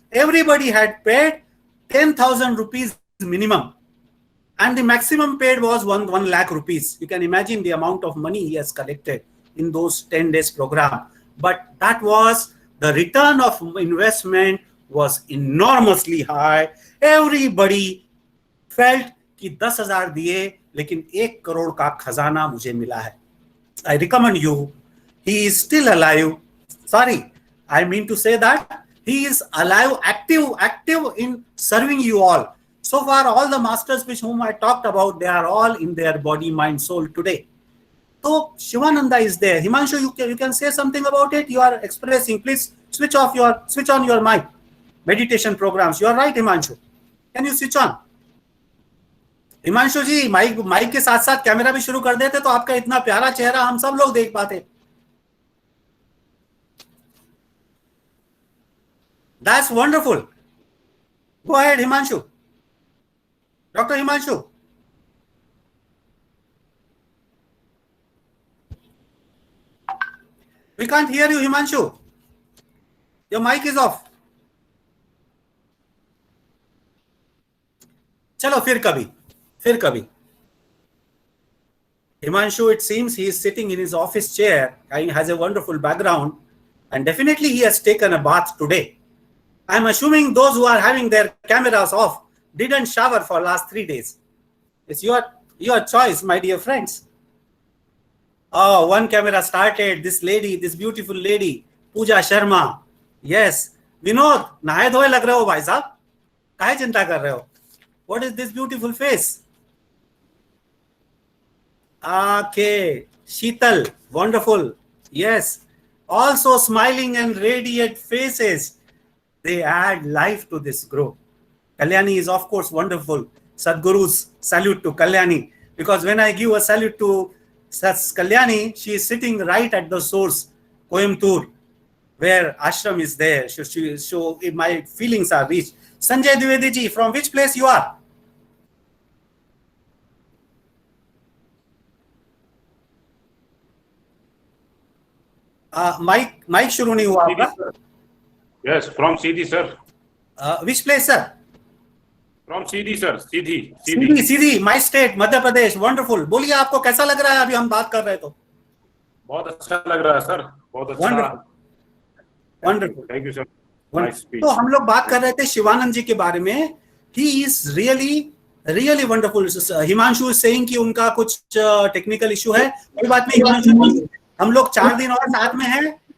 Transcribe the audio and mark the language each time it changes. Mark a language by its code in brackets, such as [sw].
[en] Everybody had paid 10,000 rupees minimum. And the maximum paid was 1 lakh rupees. You can imagine the amount of money he has collected in those 10 days program. But that was the return of investment was enormously high. Everybody felt [hi] कि 10,000 दिए लेकिन 1 करोड़ का खजाना मुझे मिला है. [en] I recommend you. He is still alive. Sorry, I mean to say that he is alive, active in serving you all. So far, all the masters which whom I talked about, they are all in their body, mind, soul today. So Shivananda is there. Himanshu, you can say something about it. You are expressing. Please switch on your mic. Meditation programs. You are right, Himanshu. Can you switch on? [hi] Himanshu ji mic के साथ साथ camera भी शुरू कर देते तो आपका इतना प्यारा चेहरा हम सब लोग देख पाते. [en] That's wonderful. Go ahead, Himanshu. Dr. Himanshu. We can't hear you, Himanshu. Your mic is off. [hi] चलो फिर कभी. [en] Himanshu, it seems he is sitting in his office chair and has a wonderful background, and definitely he has taken a bath today. I am assuming those who are having their cameras off didn't shower for last 3 days. It's your choice, my dear friends. Oh, one camera started. This beautiful lady, Pooja Sharma. Yes. [hi] Vinod, नहाए धोए लग रहे हो भाई साहब. काहे चिंता कर रहे हो? [en] What is this beautiful face? Okay, Sheetal, wonderful. Yes, also smiling and radiant faces. They add life to this group. Kalyani is of course wonderful. Sadhguru's salute to Kalyani, because when I give a salute to Kalyani, she is sitting right at the source, Coimbatore, where ashram is there. So my feelings are reached. Sanjay Dwivedi ji, from which place you are? [hi] Mic शुरू नहीं हुआ आपका. [en] Yes, from CD, sir. Which place, sir? From CD, sir. CD. My state, Madhya Pradesh. Wonderful. [hi] बोलिए आपको कैसा लग रहा है अभी हम बात कर रहे तो? बहुत अच्छा लग रहा है सर. बहुत अच्छा. [en] Wonderful. Thank you, sir. Nice speech. [hi] तो हम लोग बात कर रहे थे शिवानंद जी के बारे में. [en] He is really wonderful. Himanshu is saying [hi] कि उनका कुछ टेक्निकल इशू है. कोई बात नहीं हिमांशु, हम लोग 4 दिन और साथ में हैं.